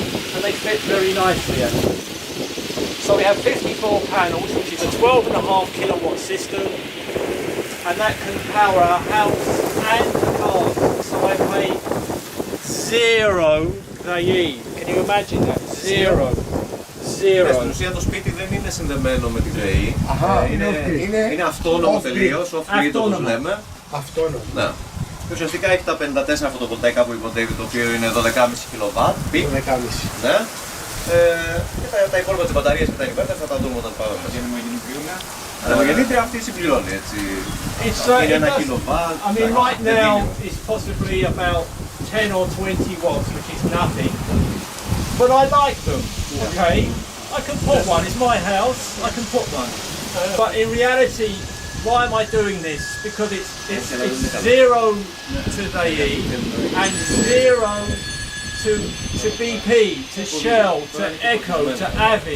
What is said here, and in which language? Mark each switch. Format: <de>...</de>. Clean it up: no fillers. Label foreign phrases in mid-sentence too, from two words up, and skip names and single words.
<en>And they fit very nicely actually. So we have 54 panels, which is a 12.5 kilowatt system, and that can power our house and the car. So I pay zero ΔΕΗ. Can you imagine that? Zero.</en> <el>Στην ουσία το σπίτι δεν είναι συνδεμένο με τη ΔΕΗ. Είναι αυτόνομο τελείως, off-grid όπως λέμε. Αυτόνομο. Ναι. Και ουσιαστικά έχει τα 54 φωτοβολταϊκά που υποτίθεται, το οποίο είναι 12,5 kW. 12,5. Ναι. Και τα υπόλοιπα της μπαταρίας και τα inverter θα τα δούμε όταν πάμε. Ανεμογεννήτρια αυτή συμπληρώνει έτσι. Είναι 1 kW.</el> <en>I mean right now it's possibly about 10 or 20 watts, which is nothing. But I like them, okay? I can put one, it's my house, I can put one. But in reality, why am I doing this? Because it's zero to ΔΕΗ and zero to BP, to Shell, to Echo, to Avin.</en>